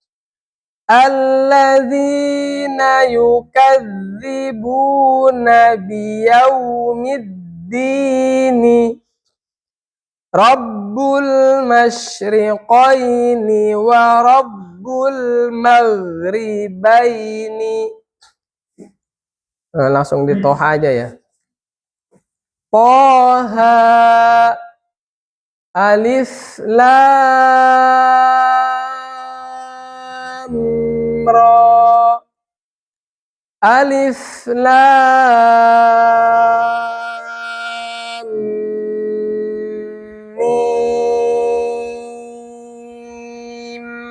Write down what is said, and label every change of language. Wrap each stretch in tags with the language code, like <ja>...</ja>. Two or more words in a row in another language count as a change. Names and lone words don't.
<ar>الذين يكذبون بيوم الدين. رب المشرقين ورب المغربين.</ar> <id>Langsung di toha aja ya. Toha,</id> <ar>الر ا لم,</ar>